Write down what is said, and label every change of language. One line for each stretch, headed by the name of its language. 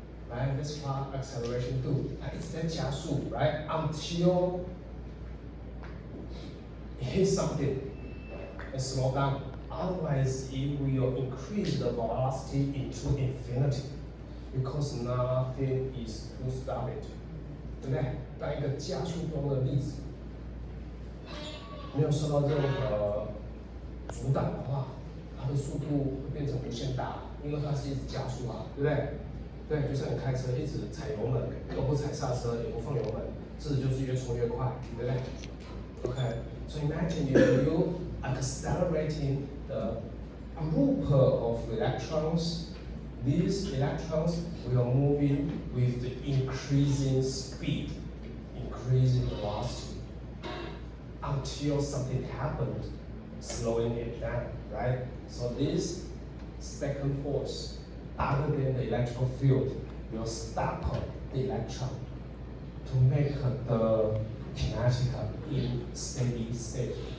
English: Right? That's what acceleration do. It's the 加速, right? Until it hits something and slow down. Otherwise, it will increase the velocity into infinity because nothing is to stop it.
Chinese: 对不对？当一个加速中的粒子没有受到任何阻挡的话，它的速度会变成无限大，因为它是一直加速啊，对不对？对，就像你开车一直踩油门，都不踩刹车，也不放油门，这就是越冲越快，对不对 ？
English: Okay, so imagine if you accelerating the group of electrons. These electrons will move in with the increasing speed, increasing velocity, until something happened, slowing it down, right? So this second force, other than the electrical field, will stop the electron to make the kinetic in steady state.